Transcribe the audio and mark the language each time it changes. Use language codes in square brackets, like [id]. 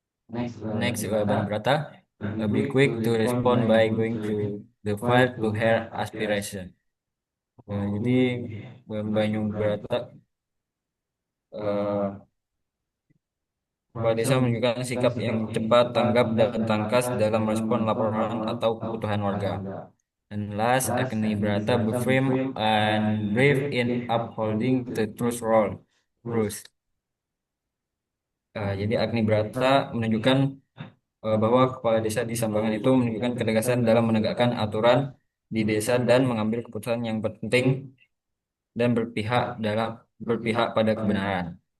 [en] Next, Danubrata be quick to respond by going to the field to her aspiration. [id] Jadi Danubrata kepala desa menunjukkan sikap yang cepat, tanggap, dan tangkas dalam respon laporan atau kebutuhan warga. [en] And last, Agni Brata be firm and brave in upholding the rules. [id] Jadi Agni Brata menunjukkan bahwa kepala desa di Sambangan itu menunjukkan ketegasan dalam menegakkan aturan di desa dan mengambil keputusan yang penting dan berpihak pada kebenaran.